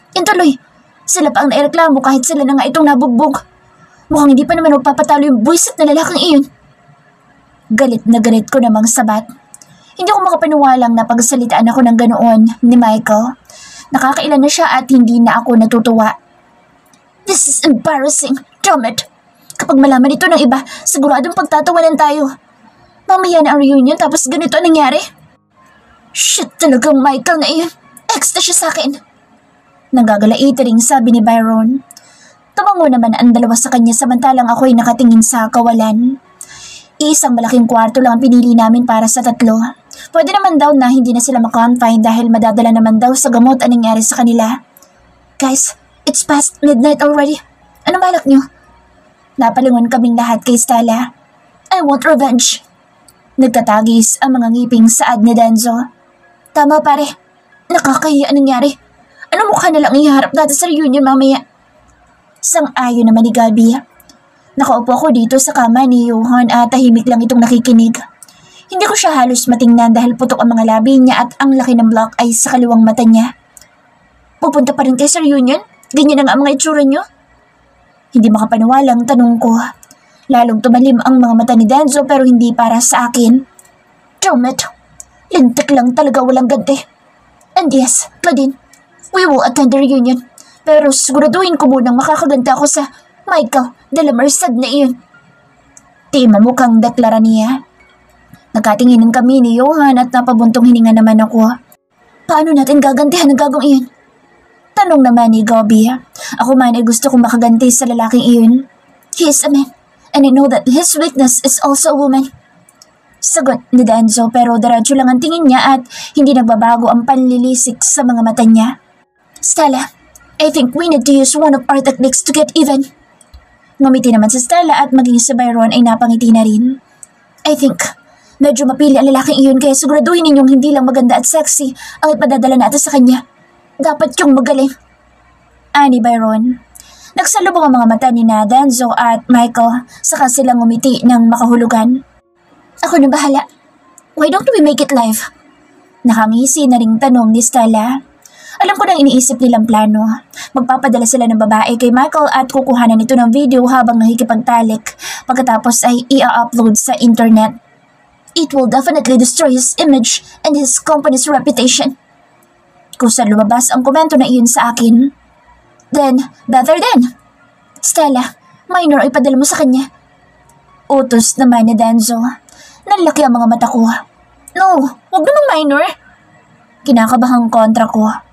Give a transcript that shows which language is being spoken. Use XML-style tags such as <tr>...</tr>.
<tl>Intuloy, sila pa ang naireklamo kahit sila na nga itong nabugbog. Mukhang hindi pa naman magpapatalo yung buwisit na lalaking iyon. Galit na galit ko namang sabat. Hindi ko makapaniwalang na pagsalitaan ako ng ganoon ni Michael. Nakakailan na siya at hindi na ako natutuwa.</tl> <en>This is embarrassing, damn it.</en> <tl>Kapag malaman ito ng iba, siguradong pagtatawanan tayo. Mamaya na ang reunion tapos ganito ang nangyari. Shit talagang Michael na iyon. Ex na siya sa akin. Nagagalaitiring sabi ni Byron. Tumango naman ang dalawa sa kanya samantalang ako'y nakatingin sa kawalan. Isang malaking kwarto lang ang pinili namin para sa tatlo. Pwede naman daw na hindi na sila makonfine dahil madadala naman daw sa gamot ang nangyari sa kanila.</tl> <en>Guys, it's past midnight already.</en> <tl>Ano balak niyo? Napalingon kaming lahat kay Stella.</tl> <en>I want revenge.</en> <tl>Nagtatagis ang mga ngiping saad ni Denzo. Tama pare, nakakahiya ang nangyari. Ano mukha na lang iharap natin sa reunion mamaya? Sang-ayon naman ni Gabi. Nakaupo ako dito sa kama ni Johan at tahimik lang itong nakikinig. Hindi ko siya halos matingnan dahil putok ang mga labi niya at ang laki ng block ay sa kaliwang mata niya. Pupunta pa rin kayo sa reunion? Ganyan na nga ang mga itsura niyo? Hindi makapaniwalang tanong ko. Lalong tumalim ang mga mata ni Denzo pero hindi para sa akin.</tl> <en>Damn it!</en> <tl>Lintik lang talaga walang ganti.</tl> <en>And yes, Claudine, we will attend the reunion.</en> <tl>Pero siguraduhin ko munang makakaganda ako sa Michael de la Merced na iyon. Tima mukhang deklara niya. Nagkatinginan kami ni Johan at napabuntong hininga naman ako. Paano natin gagantihan ang gagong iyon? Tanong naman ni Gabi. Ako man ay gusto kong makaganti sa lalaking iyon.</tl> <en>He is a man, and I know that his weakness is also a woman.</en> <tl>Sagot ni Denzo pero diretso lang ang tingin niya at hindi nagbabago ang panlilisik sa mga mata niya.</tl> <en>Stella, I think we need to use one of our techniques to get even.</en> <tl>Ngumiti naman si Stella at maging si Byron ay napangiti na rin.</tl> <en>I think</en> <tl>Medyo mapili ang lalaking iyon kaya siguraduhin ninyong hindi lang maganda at sexy ang ipadadala natin sa kanya. Dapat yung magaling. Ani Byron. Nagsalubong ang mga mata ni Danzo at Michael saka silang ngumiti ng makahulugan. Ako na bahala.</tl> <en>Why don't we make it live?</en> <tl>Nakangisi na ring tanong ni Stella. Alam ko nang iniisip nilang plano. Magpapadala sila ng babae kay Michael at kukuhanan ito ng video habang nakikipagtalik. Pagkatapos ay i-upload sa internet.</tl> <en>It will definitely destroy his image and his company's reputation.</en> <tl>Kusa lumabas ang komento na iyon sa akin.</tl> <en>Then, better then.</en> <tl>Stella, minor ay padala mo sa kanya. Utos naman ni Danzo. Nalaki ang mga mata ko. No, wag namang minor. Kinakabahang kontra ko.</tl>